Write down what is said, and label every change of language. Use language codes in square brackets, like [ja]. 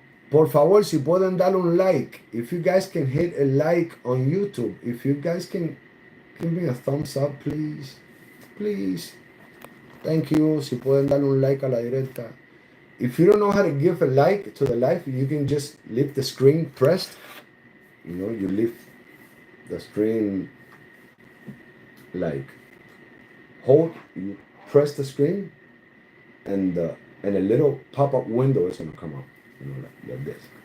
[es] Por favor, si pueden darle un like. [en] If you guys can hit a like on YouTube. If you guys can give me a thumbs up, please. Please. Thank you. [es] Si pueden darle un like a la directa. [en] If you don't know how to give a like to the live, you can just leave the screen pressed. You leave the screen like hold, you press the screen, and a little pop-up window is going to come up. Like this.